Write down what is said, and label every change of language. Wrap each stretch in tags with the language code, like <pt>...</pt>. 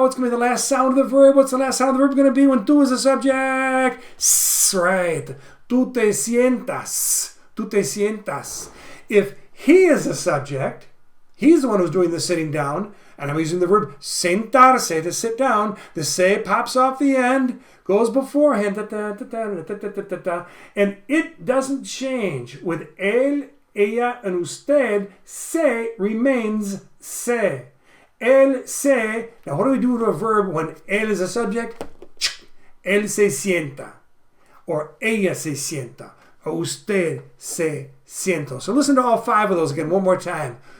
<en>What's going to be the last sound of the verb? What's the last sound of the verb going to be when tú is a subject? S, right.</en> <es>Tú te sientas. Tú te sientas.</es> <en>If he is a subject, he's the one who's doing the sitting down, and I'm using the verb sentarse to sit down. The se pops off the end, goes beforehand, da, da, da, da, da, da, da, da, da, and it doesn't change. With él, ella, and usted, se remains se.</en> <es>Él se.</es> <en>Now, what do we do to a verb when él is a subject?</en> <es>Él se sienta, or ella se sienta, or usted se siento.</es> <en>So listen to all 5 of those again one more time.</en>